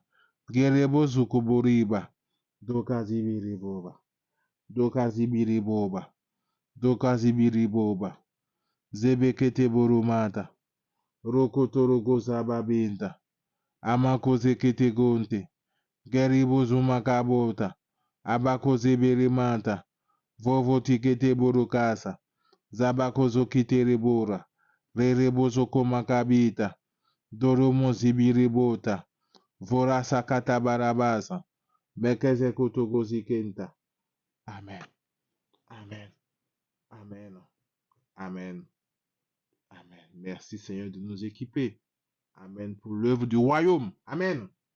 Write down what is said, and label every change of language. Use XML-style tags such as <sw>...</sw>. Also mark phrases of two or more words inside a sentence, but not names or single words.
<fr>Gerebo sukuburiba. Doka zibiri boba. Doka zibiri boba. Doka zibiri boba. Zebekete borumata. Rokotorogo sababinta. Amakoze kete gonte. Geribo zumakabota. Abakoze berimanta. Vovo tikete borukasa. Zabakozo kiterebora. Rerebozo komakabita. Doromo zibiribota. Vorasa katabarabasa. Bekeze kutogozi kenta. Amen. Amen. Amen. Amen. Amen. Merci Seigneur de nous équiper. Amen. Pour l'œuvre du royaume. Amen.</fr>